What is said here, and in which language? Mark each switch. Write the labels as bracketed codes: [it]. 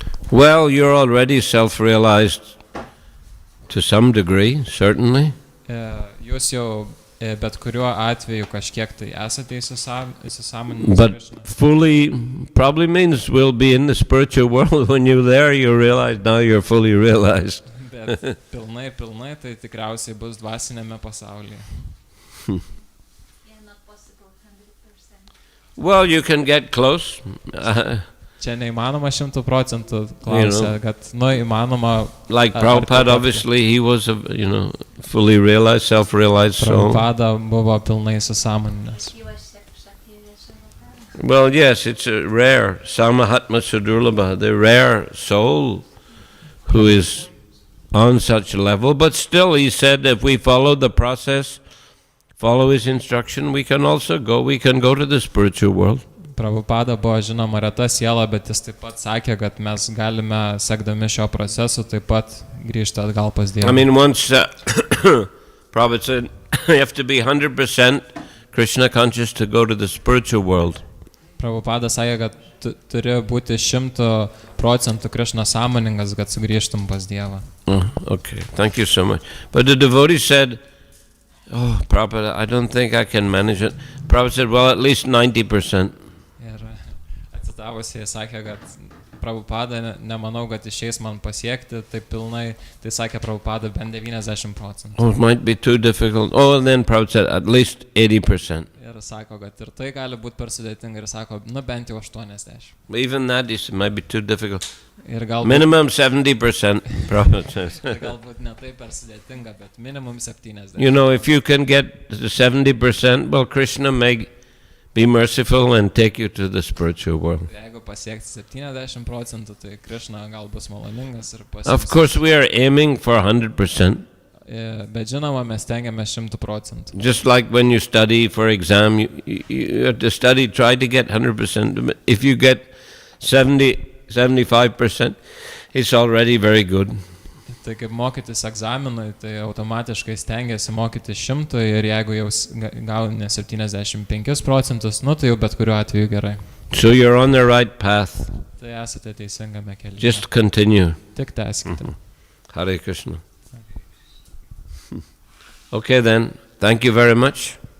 [en] Well, you're already self-realized to some degree, certainly. [lt] Jūs jau bet kuriuo atveju kažkiek tai esate įsisąmoninęs. [en] But fully probably means we'll be in the spiritual world. When you're there, you realize now you're fully realized. [lt] kad pilnai, tai tikriausiai bus dvasinėme pasaulyje. [en] Yeah, not possible 100%. Well, you can get close. [lt] Čia neįmanoma 100% klausia, kad, įmanoma. [en] Like [lt] ar Prabhupada, patapti. [en] obviously, he was, fully realized, self-realized soul. [lt] Prabhupada buvo pilnai įsisąmoninęs. [en] He was Shakti Veshwavara. Well, yes, it's a rare, Samahatma Sudurlabha, the rare soul who is on such a level. But still, he said, if we follow the process, follow his instruction, we can go to the spiritual world. [lt] Prabhupada buvo žinoma reta siela, bet jis taip pat sakė, kad mes galime, sekdami šio procesu, taip pat grįžti atgal pas Dievą. [en] I mean, once Prabhupada said, you have to be 100% Krishna conscious to go to the spiritual world. [lt] Prabhupada sakė, kad turi būti 100% Krishna sąmoningas, kad sugrįžtum pas Dievą. [en] Okay, thank you so much. But the devotee said, oh, Prabhupada, I don't think I can manage it. Prabhupada said, well, at least 90%. [lt] Ir atsitavusiai sakė, kad Prabhupada, nemanau, kad išeis man pasiekti tai pilnai, tai sakė Prabhupada bent 90%. [en] Oh, it might be too difficult. Oh, and then Prabhupada said, at least 80%. [lt] Ir sako, kad ir tai gali būti per sudėtinga, ir sako, bent jau 80%. [en] Even that is might be too difficult. [lt] Ir galbūt, [en] Minimum 70%, Prabhupada says. [lt] ir galbūt ne taip per sudėtinga, bet minimum 70%. [en] If you can get to 70%, well, Krishna may be merciful and take you to the spiritual world. [lt] Jeigu pasiekti 70%, tai Krishna gal bus maloningas ir [en] Of course, we are aiming for 100%. [lt] Bet žinoma, mes tengiamės 100%. [en] Just like when you study for exam, you have to study, try to get 100%. If you get 75%, it's already very good. [lt] Tai kaip mokytis egzaminui, tai automatiškai stengiasi mokyti 100 ir jeigu jau gauni 75%, tai jau bet kuriuo atveju gerai. [en] So you're on the right path. [lt] Tai esate teisingame kelyje. [en] Just continue. [lt] Tik tęskite. [en] Hare Krishna. Okay then, thank you very much.